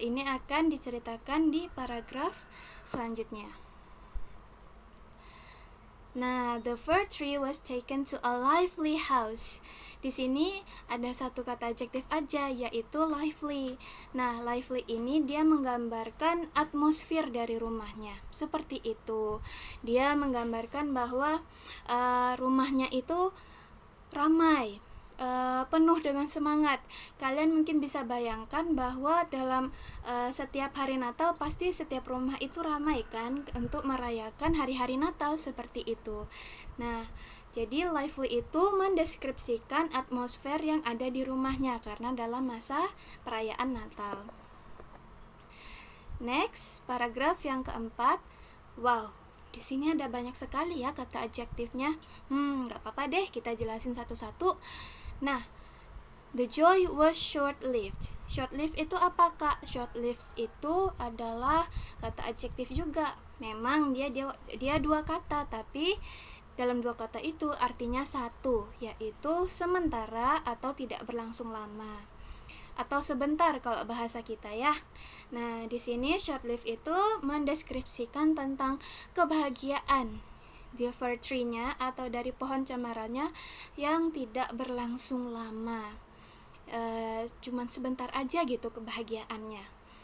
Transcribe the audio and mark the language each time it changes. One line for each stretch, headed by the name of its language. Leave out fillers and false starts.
Indonesian: Ini akan diceritakan di paragraf selanjutnya. Nah,
English: the fir tree was taken to a lively house.
Indonesian: Di sini ada satu kata adjektif aja, yaitu lively. Nah, lively ini dia menggambarkan atmosfer dari rumahnya. Seperti itu. Dia menggambarkan bahwa rumahnya itu ramai, penuh dengan semangat. Kalian mungkin bisa bayangkan bahwa dalam setiap hari Natal pasti setiap rumah itu ramai kan untuk merayakan hari-hari Natal, seperti itu. Nah, jadi lively itu mendeskripsikan atmosfer yang ada di rumahnya karena dalam masa perayaan Natal.
English: Next,
Indonesian: paragraf yang keempat. Wow, di sini ada banyak sekali ya kata adjektifnya. Gak apa-apa deh, kita jelasin satu-satu. Nah,
English: the joy was short-lived.
Indonesian: Short-lived itu apa, Kak? Short-lived itu adalah kata adjektif juga. Memang dia dua kata, tapi dalam dua kata itu artinya satu, yaitu sementara atau tidak berlangsung lama. Atau sebentar kalau bahasa kita ya. Nah, di sini short-lived itu mendeskripsikan tentang kebahagiaan di fir tree-nya atau dari pohon cemaranya yang tidak berlangsung lama, cuman sebentar aja gitu kebahagiaannya.